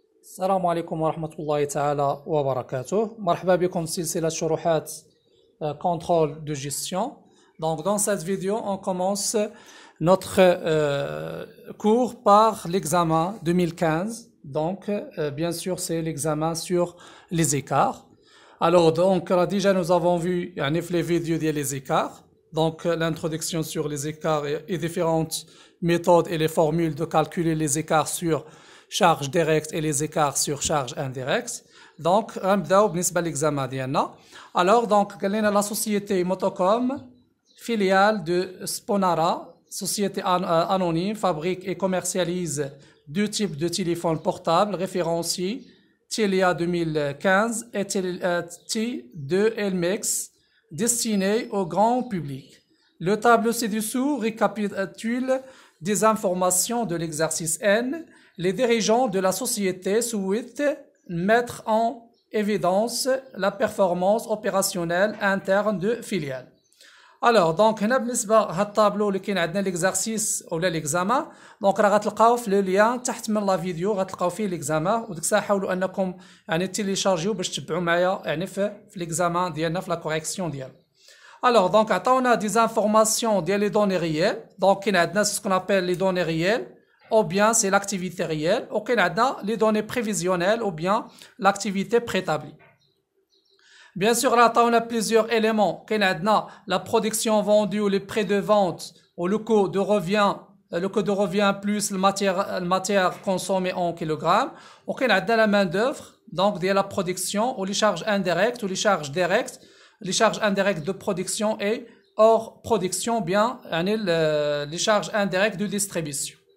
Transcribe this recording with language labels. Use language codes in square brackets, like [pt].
[ar] السلام عليكم ورحمة الله تعالى وبركاته. مرحبا بكم في سلسلة شروحات [fr] contrôle de gestion. Donc dans cette vidéo, on commence notre cours par l'examen 2015. Donc bien sûr, c'est l'examen sur les écarts. Alors donc déjà nous avons vu les vidéos des écarts. Donc l'introduction sur les écarts et différentes méthodes et les formules de calculer les écarts sur charge directe et les écarts sur charge indirecte. [ar] Donc, نبداو بالنسبة للإكزامان ديالنا. [fr] Alors, donc, [ar] قال لنا [fr] la société Motocom, filiale de Sponara, société anonyme, fabrique et commercialise deux types de téléphones portables référenciés, Telia 2015 et T2 Elmex, destinés au grand public. Le tableau ci-dessous récapitule des informations de l'exercice N. Les dirigeants de la société souhaitent mettre en évidence la performance opérationnelle interne de filiale. [ar] Alors, donc, هنا بالنسبة هاد الطابلو اللي كاين عندنا l'exercice ولا l'examen. دونك راه غتلقاو في لو ليان تحت من لا فيديو غتلقاو فيه l'examen وديك الساعة حاولوا انكم تيليشارجيو باش تتبعوا معايا في l'examen ديالنا في لا كوريكسيون ديالو. [fr] Alors, donc, [ar] عطاونا [fr] des informations [ar] ديال [fr] les données réelles. Donc, [ar] كاين عندنا [fr] ce qu'on appelle les données réelles. Ou bien c'est l'activité réelle, ou qu'il y a les données prévisionnelles, ou bien l'activité préétablie. Bien sûr, là, on a plusieurs éléments. Qu'il y a la production vendue, ou les prix de vente, ou le coût de revient plus la matière consommée en kilogrammes, ou qu'il y a la main d'œuvre, donc de la production, ou les charges indirectes, ou les charges directes, les charges indirectes de production et hors production, bien les charges indirectes de distribution.